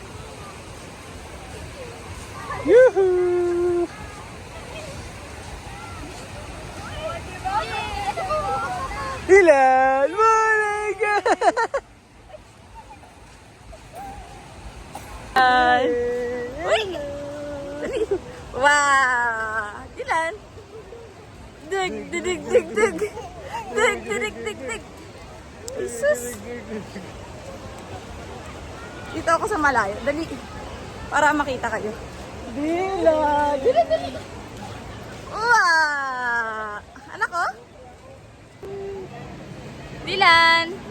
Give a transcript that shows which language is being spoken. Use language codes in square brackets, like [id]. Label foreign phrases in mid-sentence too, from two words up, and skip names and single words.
[tl] Yuhu! Dylan! Bulaga! Uy! Dali! Wow! Dylan! [en] Dig! Dig! Dig! Dig! Dig! Dig! Dig! Dig! Dig! [tl] Jesus! Dito ako sa malayo. Dali! Para makita kayo. Dylan! Dylan! Dali! Wow! Anak ko? Dylan!